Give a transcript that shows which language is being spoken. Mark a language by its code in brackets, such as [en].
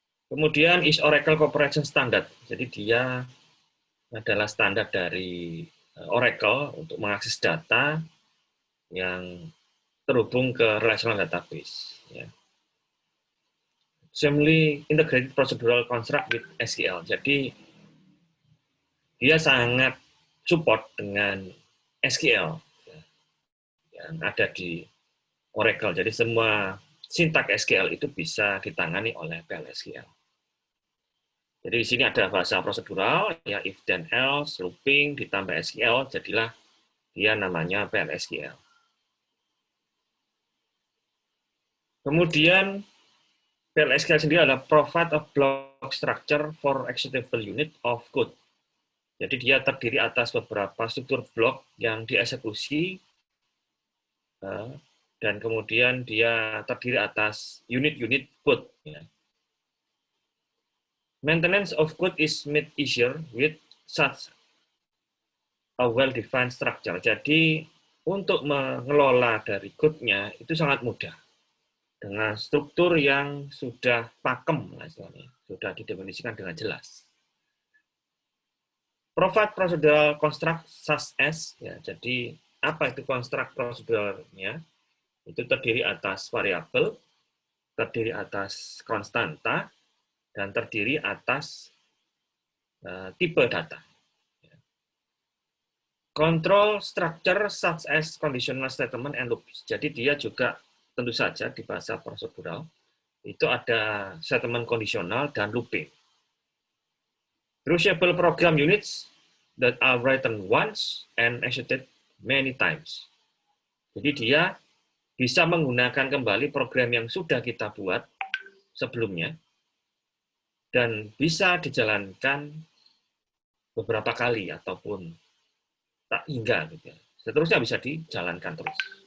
[id] Kemudian [en] is Oracle Corporation Standard. [id] Jadi dia adalah standar dari Oracle untuk mengakses data yang terhubung ke relational database. Ya. [en] Similarly integrated procedural construct with SQL. [id] Jadi dia sangat support dengan SQL yang ada di Oracle. Jadi semua sintak SQL itu bisa ditangani oleh PLSQL. Jadi di sini ada bahasa prosedural, ya if then else, looping, ditambah SQL, jadilah dia namanya PLSQL. Kemudian PLSQL sendiri adalah [en] provide a block structure for executable unit of code. [id] Jadi dia terdiri atas beberapa struktur blok yang dieksekusi dan kemudian dia terdiri atas unit-unit code. Ya. [en] Maintenance of code is made easier with such a well-defined structure. [id] Jadi untuk mengelola dari code-nya itu sangat mudah dengan struktur yang sudah pakem, istilahnya, sudah didefinisikan dengan jelas. [en] Provide procedural construct such as, [id] ya, jadi apa itu construct proceduralnya? Itu terdiri atas variabel, terdiri atas konstanta, dan terdiri atas tipe data. [en] Control structure such as conditional statement and loops. [id] Jadi dia juga tentu saja di bahasa prosedural itu ada statement kondisional dan looping. [en] Reusable program units that are written once and executed many times. [id] Jadi dia bisa menggunakan kembali program yang sudah kita buat sebelumnya dan bisa dijalankan beberapa kali ataupun tak hingga gitu ya. Seterusnya bisa dijalankan terus.